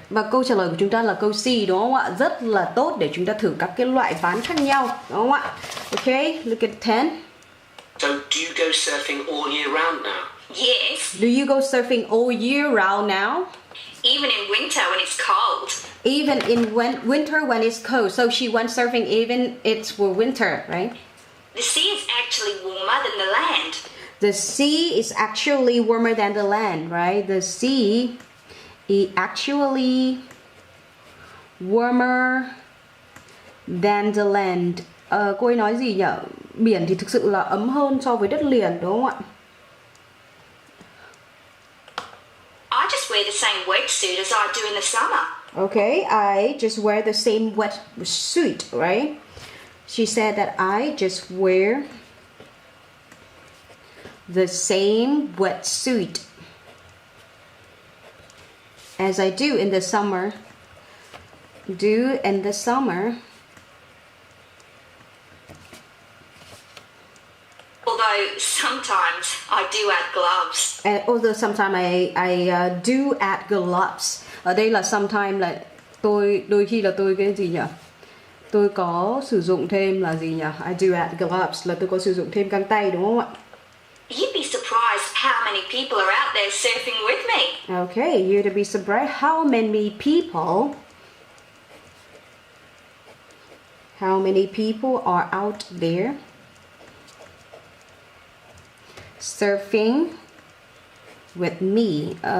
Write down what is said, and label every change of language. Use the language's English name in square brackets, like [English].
[Vietnamese] Và câu trả lời của chúng ta là câu C đúng không ạ? Rất là tốt để chúng ta thử các cái loại ván khác nhau đúng không ạ? [English] Okay, look at 10. So, do you go surfing all year round now? Yes, Do you go surfing all year round now? even in winter when it's cold. Even in winter when it's cold. So she went surfing even it's for winter, right? The sea is actually warmer than the land. The sea is actually warmer than the land, right? The sea is actually warmer than the land. [Vietnamese] Cô ấy nói gì nhỉ? Biển thì thực sự là ấm hơn so với đất liền đúng không ạ? [English] I just wear the same wetsuit as I do in the summer. Okay, I just wear the same wetsuit, right? She said that I just wear the same wetsuit as I do in the summer. Do in the summer. Although sometimes I do add gloves. And although sometimes I do add gloves. [Vietnamese] Ở đây là sometimes là đôi khi là tôi cái gì nhỉ? Tôi có sử dụng thêm là gì nhỉ? [English] I do add gloves [Vietnamese] là tôi có sử dụng thêm găng tay đúng không ạ? [English] You'd be surprised how many people are out there surfing with me. Okay, you'd be surprised how many people are out there surfing with me.